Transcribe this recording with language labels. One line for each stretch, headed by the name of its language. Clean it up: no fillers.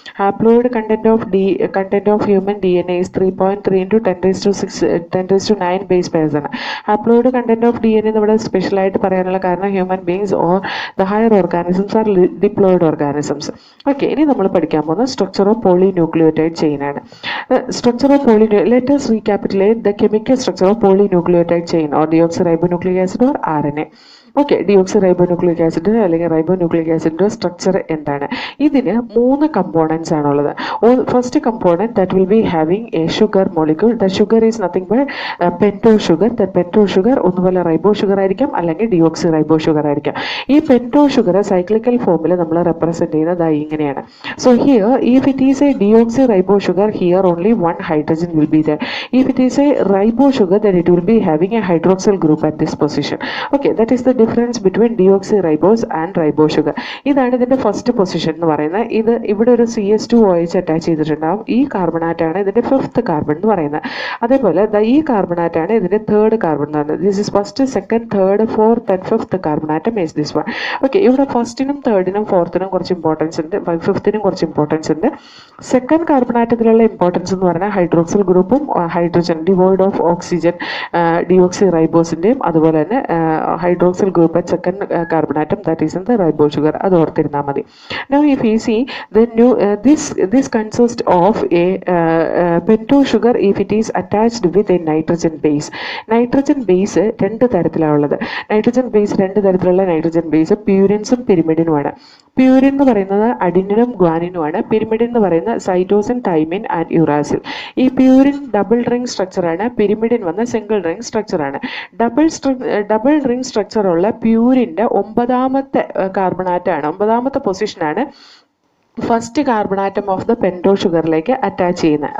English: Haploid content of human DNA is 3.3 × 10⁻9 base pairs ആണ്. Haploid content of DNA
Malayalam: നമ്മുടെ സ്പെഷ്യലായിട്ട് പറയാനുള്ള കാരണം
English: Human beings or the higher organisms are diploid organisms.
Malayalam: Okay, ഇനി നമ്മൾ പഠിക്കാൻ പോകുന്നത് സ്ട്രക്ചർ ഓഫ് പോളിന്യൂക്ലിയോടൈഡ് ചെയിൻ ആണ്.
English: Structure of let us recapitulate the chemical structure of polynucleotide chain or deoxyribonucleic acid or RNA.
Malayalam: Okay, deoxy റൈബോ nucleic acid അല്ലെങ്കിൽ റൈബോ nucleic ആസിഡിൻ്റെ structure എന്താണ്? ഇതിന് 3 components ആണുള്ളത്.
English: First component that will be having a sugar molecule. The sugar is nothing but pento sugar. The pento sugar
Malayalam: ഒന്നുപോലെ റൈബോ sugar ആയിരിക്കാം,
English: അല്ലെങ്കിൽ deoxy ribo sugar ആയിരിക്കാം.
Malayalam: ഈ പെൻറ്റോ ഷുഗർ സൈക്ലിക്കൽ ഫോമിൽ നമ്മൾ റെപ്രസെൻറ്റ് ചെയ്യുന്നത് ഇങ്ങനെയാണ്.
English: So here if it is a deoxy ribo sugar, here only 1 hydrogen will be there. If it is a ribose sugar, then it will be having a hydroxyl group at this position. Okay, that is the difference between deoxyribose and ribose sugar.
Malayalam: ഇതാണ് ഇതിൻ്റെ first position എന്ന് പറയുന്നത്. ഇത് ഇവിടെ ഒരു CH2OH attach ചെയ്തിട്ടുണ്ടാവും. ഈ കാർബണാറ്റാണ് ഇതിൻ്റെ 5th കാർബൺ എന്ന് പറയുന്നത്. അതേപോലെ ഈ കാർബണാറ്റാണ് ഇതിൻ്റെ 3rd കാർബൺ എന്ന് പറയുന്നത്.
English: This is first, second, third, fourth and 5th carbon atom is this one.
Malayalam: Okay, ഇവിടെ ഫസ്റ്റിനും തേർഡിനും ഫോർത്തിനും കുറച്ച് ഇമ്പോർട്ടൻസ് ഉണ്ട്, 5th കുറച്ച് ഇമ്പോർട്ടൻസ് ഉണ്ട്. സെക്കൻഡ് കാർബൺ ആറ്റത്തിലുള്ള ഇമ്പോർട്ടൻസ് എന്ന് പറഞ്ഞാൽ ഹൈഡ്രോക്സിൽ ഗ്രൂപ്പും hydrogen devoid of oxygen deoxy റൈബോസിൻ്റെയും, അതുപോലെ തന്നെ hydroxyl group
English: at second carbon atom, that is in the ribose sugar.
Malayalam: അത് ഓർത്തിരുന്നാൽ മതി.
English: Now if you see the this consists of a pentose sugar if it is attached with a nitrogen base.
Malayalam: Nitrogen base 2 തരത്തിലാണുള്ളത്. Nitrogen base 2 തരത്തിലുള്ള nitrogen base പ്യൂരിൻസും പിരിമിഡിനുമാണ്. Purine എന്ന് പറയുന്നത് അഡിനിനും ഗ്വാനിനുമാണ്. Pyrimidine എന്ന് പറയുന്നത് cytosine, thymine and uracil. ഈ purine double ring സ്ട്രക്ചറാണ്, pyrimidine വന്ന single ring സ്ട്രക്ചറാണ്. Double ring structure ഉള്ള പ്യൂരിൻ്റെ 9ാമത്തെ കാർബണാറ്റാണ്, 9ാമത്തെ പൊസിഷനാണ് first carbon atom of the പെൻറ്റോ ഷുഗറിലേക്ക് attach ചെയ്യുന്നത്.